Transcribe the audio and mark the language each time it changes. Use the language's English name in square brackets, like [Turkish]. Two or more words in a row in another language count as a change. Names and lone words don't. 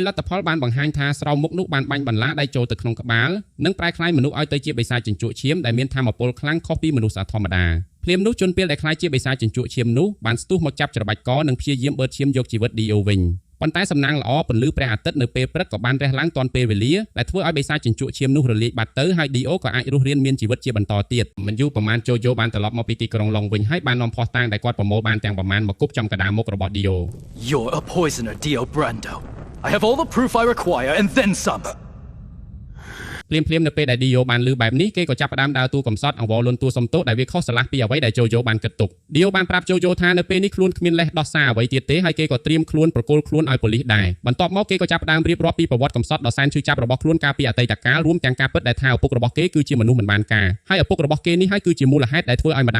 [Khmer] លទ្ធផលបានបង្ហាញថាស្រោមមុខនោះបានបាញ់បន្លាដៃចូលទៅក្នុងក្បាលនិងប្រែក្លាយមនុស្សឲ្យទៅជាបិសាចចិញ្ចក់ឈាមដែលមានថាមពលខ្លាំងខុសពីមនុស្សធម្មតាភ្លាមនោះជនពាលដែលខ្លាចជាបិសាចចិញ្ចក់ឈាមនោះបានស្ទុះមកចាប់ច្របាច់កនិងព្យាយាមបឺតឈាមយកជីវិត Dio វិញប៉ុន្តែសំណាងល្អពន្លឺព្រះអាទិត្យនៅពេលព្រឹកក៏បានរះឡើងទាន់ពេលវេលាដែលធ្វើឲ្យបិសាចចិញ្ចក់ឈាមនោះរលាយបាត់ទៅហើយ Dio ក៏អាចរស់រានមានជីវិតជាបន្តទៀតមិនយូរប៉ុន្មាន Jojo បានត្រឡប់មកពីទីក្រុងឡុងវិញហើយបាននាំភស្តុតាងដែលគាត់ប្រមូលបានទាំងប្រមាណមកគប់ចំកណ្ដាលមុខរបស់ Dio [English] You're a poisoner, Dio Brando. I have all the proof I require and then some. [Khmer] ភ្លាមៗនៅពេលដែល Dio បានឮបែបនេះគេក៏ចាប់ផ្ដើមដើរតួកំសត់អង្វរលន់តួសំទោសដែលវាខុសឆ្លាស់ពីអ្វីដែល Jojo បានគិតទុក Dio បានប្រាប់ Jojo ថានៅពេលនេះខ្លួនគ្មានលេសដោះសារអ្វីទៀតទេហើយគេក៏ត្រៀមខ្លួនប្រគល់ខ្លួនឲ្យប៉ូលីសដែរបន្ទាប់មកគេក៏ចាប់ផ្ដើមរៀបរាប់ពីប្រវត្តិកំសត់ដ៏សែនឈឺចាប់របស់ខ្លួនកាលពីអតីតកាលរួមទាំងការពិតដែលថាឪពុករបស់គេគឺជាមនុស្សមិនបានការហើយឪពុករបស់គេនេះហើយគឺជាមូលហេតុដែលធ្វើឲ្យម្ដាយ